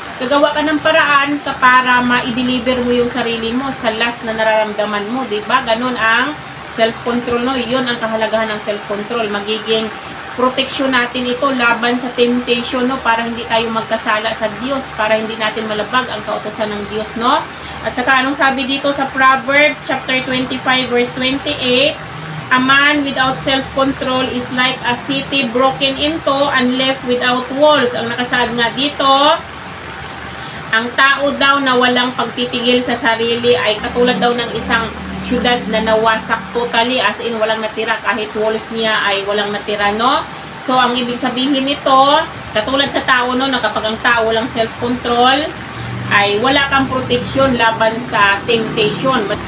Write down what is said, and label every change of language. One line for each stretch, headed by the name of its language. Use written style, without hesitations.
Filipino: Gagawa ka ng paraan ka para ma-deliver mo yung sarili mo sa lust na nararamdaman mo, di ba? Ganun ang self-control, no? Yun ang kahalagahan ng self-control. Magiging proteksyon natin ito laban sa temptation, no? Para hindi tayo magkasala sa Diyos, para hindi natin malabag ang kautusan ng Diyos, no? At saka anong sabi dito sa
English: Proverbs chapter 25 verse 28, a man without self-control is like a city broken into and left without walls.
Filipino: Ang nakasaad nga dito, ang tao daw na walang pagtitigil sa sarili ay katulad daw ng isang syudad na nawasak totally,
English: as in
Filipino: walang natira, kahit walls niya ay walang natira, no? So ang ibig sabihin nito, katulad sa tao, no, na kapag ang tao walang self-control ay wala kang protection laban sa temptation.